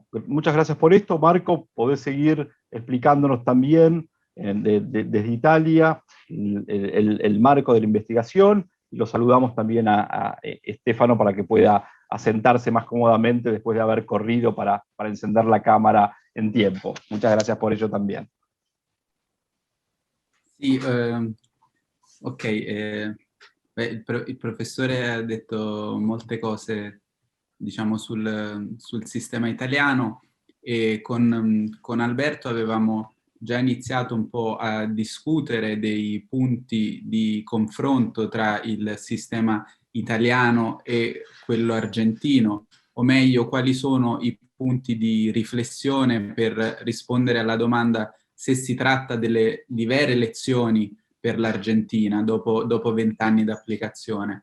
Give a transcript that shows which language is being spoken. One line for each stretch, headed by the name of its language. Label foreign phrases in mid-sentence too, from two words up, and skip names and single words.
Spanish: Muchas gracias por esto. Marco, podés seguir explicándonos también desde Italia el marco de la investigación, y lo saludamos también a Stefano para que pueda asentarse más cómodamente después de haber corrido para encender la cámara en tiempo. Muchas gracias por ello también.
Italian: Sì, ok, il professore ha detto molte cose, diciamo, sul sistema italiano, e con Alberto avevamo già iniziato un po' a discutere dei punti di confronto tra il sistema italiano e quello argentino, o meglio, quali sono i punti di riflessione per rispondere alla domanda se si tratta di vere lezioni per l'Argentina dopo 20 anni d'applicazione.